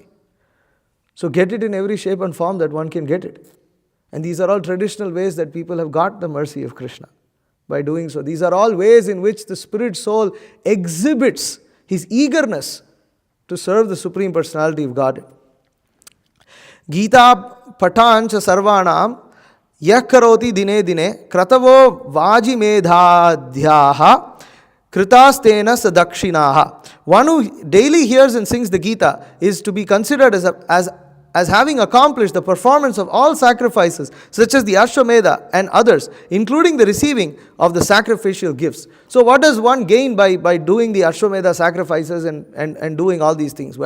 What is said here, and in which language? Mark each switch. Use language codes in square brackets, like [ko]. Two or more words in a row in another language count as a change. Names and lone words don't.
[en] So get it in every shape and form that one can get it. And these are all traditional ways that people have got the mercy of Krishna by doing so. These are all ways in which the spirit soul exhibits his eagerness to serve the Supreme Personality of Godhead. [sa] Gita patancha sarvanam yah karoti dine dine kratavo vajimedhadhyaha kritastena sadakshinaha. [en] One who daily hears and sings the Gita is to be considered as having accomplished the performance of all sacrifices, such as the Ashwamedha and others, including the receiving of the sacrificial gifts. So what does one gain by doing the Ashwamedha sacrifices and doing all these things?